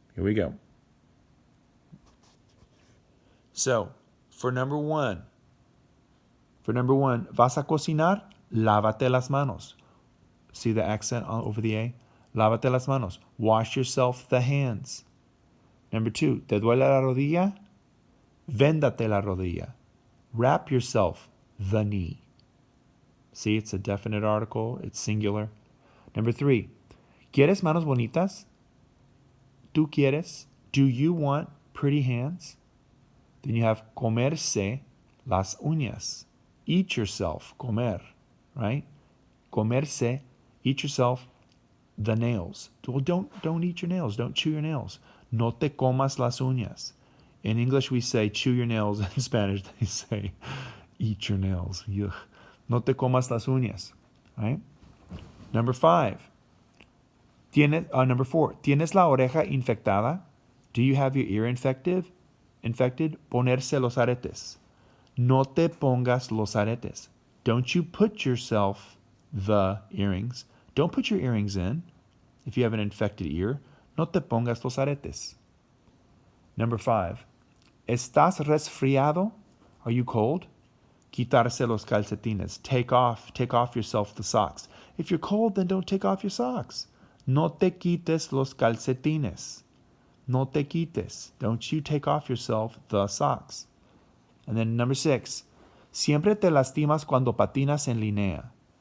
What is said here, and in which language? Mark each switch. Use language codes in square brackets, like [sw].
[en] Here we go. So, for number one, [es] vas a cocinar, lávate las manos. [en] See the accent over the A? [es] Lávate las manos. [en] Wash yourself the hands. Number 2, [es] ¿te duele la rodilla? Véndate la rodilla. [en] Wrap yourself the knee. See, it's a definite article. It's singular. Number 3, [es] ¿quieres manos bonitas? ¿Tú quieres? [en] Do you want pretty hands? Then you have [es] comerse las uñas. [en] Eat yourself, comer, right? Comerse, eat yourself the nails. Well, don't eat your nails. Don't chew your nails. [es] No te comas las uñas. [en] In English, we say chew your nails. In Spanish, they say eat your nails. Yuck. [es] No te comas las uñas, [en] right? Number 4, [es] ¿tienes la oreja infectada? [en] Do you have your ear infected? [es] Ponerse los aretes. No te pongas los aretes. [en] Don't you put yourself the earrings. Don't put your earrings in if you have an infected ear. [es] No te pongas los aretes. [en] Number 5. [es] ¿Estás resfriado? [en] Are you cold? [es] Quitarse los calcetines. [en] Take off yourself the socks. If you're cold, then don't take off your socks. [es] No te quites los calcetines. No te quites. [en] Don't you take off yourself the socks. And then number 6. [es] Siempre te lastimas cuando patinas en línea.